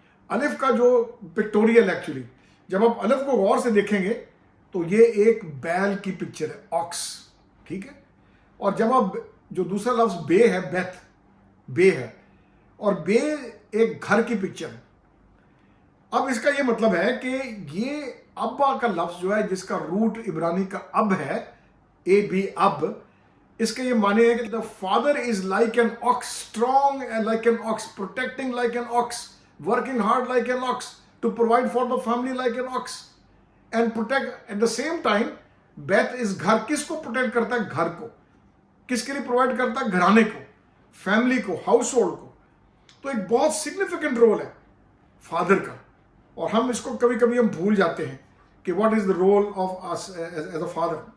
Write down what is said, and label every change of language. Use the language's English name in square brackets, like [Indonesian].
[Urdu] الف کا جو پکٹوریل ایکچولی جب آپ الف کو غور سے دیکھیں گے تو یہ ایک بیل کی پکچر ہے, آکس, ٹھیک ہے. اور جب آپ جو دوسرا لفظ بے ہے, بیت, بے ہے, اور بے ایک گھر کی پکچر ہے. اب اس کا یہ مطلب ہے کہ یہ ابا کا لفظ جو ہے جس کا روٹ عبرانی کا اب ہے, اے بی اب, اس کا یہ معنی ہے کہ [English] the father is like an ox, strong like an ox, protecting like an ox, working hard like an ox, to provide for the family like an ox, and protect at the same time. [Urdu] بیت اس گھر, کس کو protect کرتا ہے؟ گھر کو. کس کے لیے پرووائڈ کرتا ہے؟ گھرانے کو, فیملی کو, ہاؤس ہولڈ کو. تو ایک بہت سگنیفیکنٹ رول ہے فادر کا, اور ہم اس کو کبھی کبھی ہم بھول جاتے ہیں کہ [English] What is the role of us as a father.